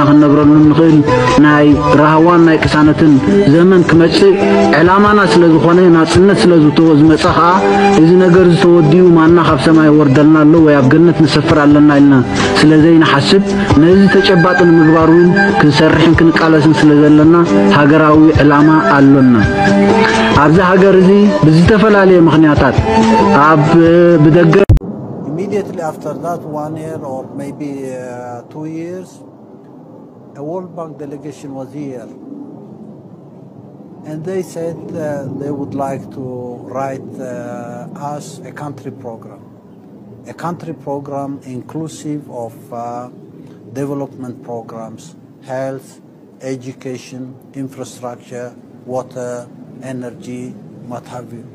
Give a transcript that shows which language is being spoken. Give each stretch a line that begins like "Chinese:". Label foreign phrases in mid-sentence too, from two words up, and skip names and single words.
Tigrinya: ክንነብረሉ ንኽእል ናይ ረሃዋን ናይ ቅሳነትን ዘመን ክመጽእ ዕላማና ስለ ዝኾነ ናጽነት ስለ ዝመጸ ኸዓ እዚ ነገር ዝተወዲኡ ማና ካብ ሰማይ ወርደልና ኣሎ ወይ ኣብ ገነት ንሰፍር ኣለና ኢልና ስለዘይ ንሓስብ ነዚ ተጨባጥን ምግባሩን ክንሰርሕን ክንቃለስን ስለ ዘለና ሃገራዊ ዕላማ ኣሎና ኣብዚ ሃገር እዚ ብዝተፈላለየ ምኽንያታት ኣብ ብደገ
English: immediately after that, 1 year or maybe 2 years, a World Bank delegation was here. And they said they would like to write us a country program. A country program inclusive of development programs, health, education, infrastructure, water, energy, what have you.